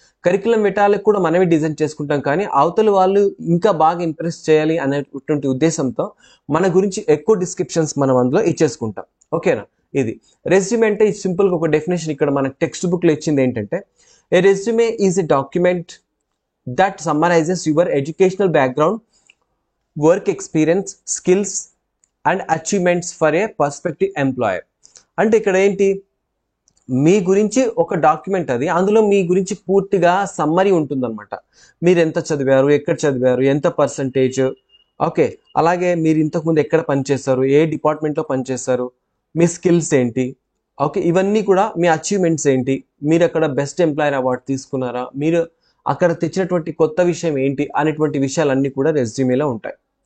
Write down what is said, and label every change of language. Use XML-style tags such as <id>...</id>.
<te>Curriculum వేటాలకు కూడా మనమే design చేసుకుంటాం, కానీ అవతల వాళ్ళు ఇంకా బాగా ఇంప్రెస్ చేయాలి అనేటువంటి ఉద్దేశంతో మన గురించి ఎక్కువ డిస్క్రిప్షన్స్ మనం అందులో ఇచ్చేసుకుంటాం. ఓకేనా, ఇది రెజ్యూమే అంటే సింపుల్గా ఒక డెఫినేషన్ ఇక్కడ మన టెక్స్ట్ బుక్లో ఇచ్చింది ఏంటంటే,</te> <en>A resume is a document that summarizes your educational background, work experience, skills and achievements for a prospective employer.</en> <te>అంటే ఇక్కడ ఏంటి, మీ గురించి ఒక డాక్యుమెంట్, అది అందులో మీ గురించి పూర్తిగా సమ్మరీ ఉంటుందన్నమాట. మీరు ఎంత చదివారు, ఎక్కడ చదివారు, ఎంత పర్సంటేజ్, ఓకే, అలాగే మీరు ఇంతకుముందు ఎక్కడ పనిచేస్తారు, ఏ డిపార్ట్మెంట్లో పనిచేస్తారు, మీ స్కిల్స్ ఏంటి, ఓకే, ఇవన్నీ కూడా మీ అచీవ్మెంట్స్ ఏంటి, మీరు అక్కడ బెస్ట్ ఎంప్లాయర్ అవార్డు తీసుకున్నారా, మీరు అక్కడ తెచ్చినటువంటి కొత్త విషయం ఏంటి అనేటువంటి విషయాలన్నీ కూడా రెజ్యూమేలో ఉంటాయి.</te>